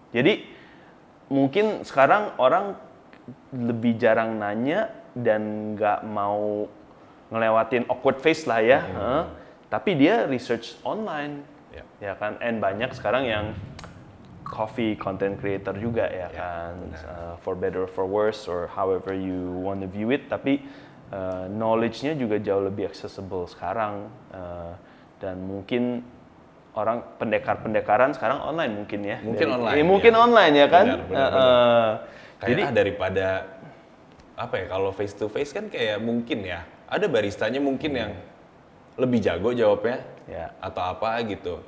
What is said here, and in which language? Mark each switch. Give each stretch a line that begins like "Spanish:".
Indonesian: Jadi mungkin sekarang orang lebih jarang nanya dan nggak mau ngelewatin awkward face lah ya. Tapi dia research online. Ya kan? And banyak sekarang yang coffee content creator juga ya kan.
English: For better or for worse or however you want to view it.
Indonesian: Tapi knowledge-nya juga jauh lebih accessible sekarang, dan mungkin orang pendekaran sekarang online mungkin ya. Mungkin online ya kan. Benar. Jadi daripada apa ya, kalau face to face kan kayak mungkin ya ada baristanya mungkin yang lebih jago jawabnya atau apa gitu.